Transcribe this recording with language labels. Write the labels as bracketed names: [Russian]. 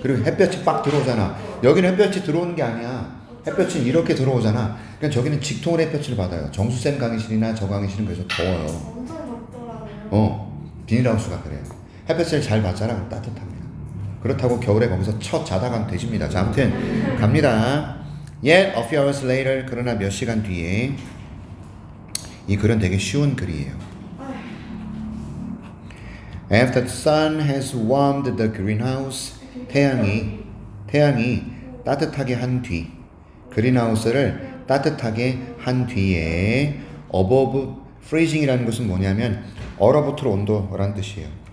[Korean] 그리고 햇볕이 빡 들어오잖아. 여기는 햇볕이 들어오는 게 아니야. 햇볕은 이렇게 들어오잖아. 그러니까 저기는 직통으로 햇볕을 받아요. 정수쌤 강의실이나 저 강의실은 그래서 더워요. 엄청 덥더라고요. 비닐하우스가 그래요. 햇볕을 잘 받잖아. 그럼 따뜻합니다. 그렇다고 겨울에 거기서 첫 자다가는 되집니다. 자, 아무튼 갑니다. [English] Yet a few hours later, [Korean] 그러나 몇 시간 뒤에. 이 글은 되게 쉬운 글이에요. [English] After the sun has warmed the greenhouse, [Korean] 태양이 따뜻하게 한 뒤, 그린하우스를 따뜻하게 한 뒤에 [English] above freezing [Korean] 이라는 것은 뭐냐면 얼어붙을 온도라는 뜻이에요.